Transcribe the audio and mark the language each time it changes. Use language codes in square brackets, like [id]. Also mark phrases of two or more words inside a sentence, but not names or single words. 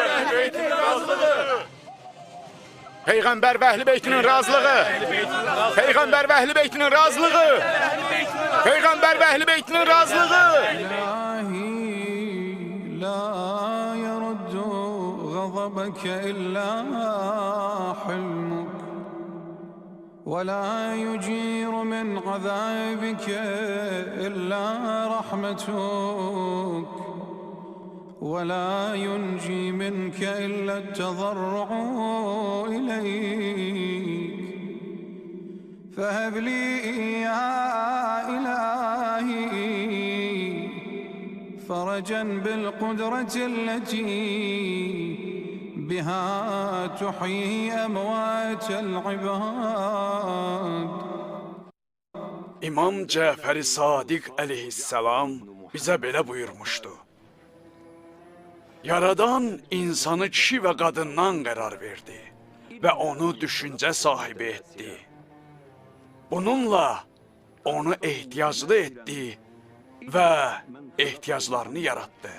[az] Peyğəmbər və əhl-i beytinin razılığı. Peyğəmbər və əhl-i beytinin razılığı. Peyğəmbər və əhl-i beytinin razılığı. [ar] غضبك إلا حلمك ولا يجير من عذابك إلا رحمتك ولا ينجي منك إلا التضرع إليك فهب لي يا إلهي فرجا بالقدرة التي بها تحيي أموات العباد. [az] İmam Cəfəri Sadiq əleyhissalam bizə belə buyurmuşdu. Yaradan insanı kişi və qadından qərar verdi və onu düşüncə sahibi etdi. Bununla onu ehtiyaclı etdi və ehtiyaclarını yaratdı.